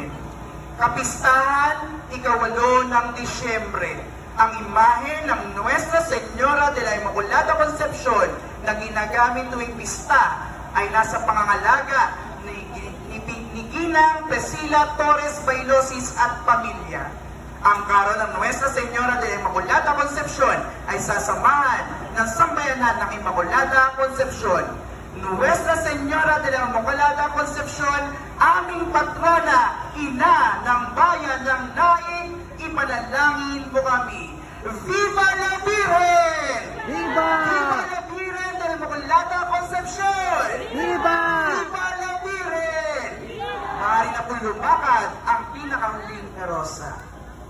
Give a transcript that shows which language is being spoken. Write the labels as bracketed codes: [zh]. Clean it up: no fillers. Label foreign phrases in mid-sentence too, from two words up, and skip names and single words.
[tl] Kapistahan, ika-8 ng Disyembre, ang imahe ng Nuestra Señora de la Immaculada Concepcion na ginagamit tuwing pista ay nasa pangangalaga ni Ginang Priscilla Torres Bailosis at pamilya. Ang karon ng Nuestra Señora de la Immaculada Concepcion ay sasamahan ng sambayanan ng Immaculada Concepcion. Nuestra Señora de la Immaculada Concepcion, aming patrona, ina ng bayan ng Naig, ipanalangin mo kami. [es] Viva la Virgen! Viva! Viva la Virgen de la Immaculada Concepcion! Viva! Viva la Virgen! [tl] Maaari na po lumakad ang pinakahuling karosa.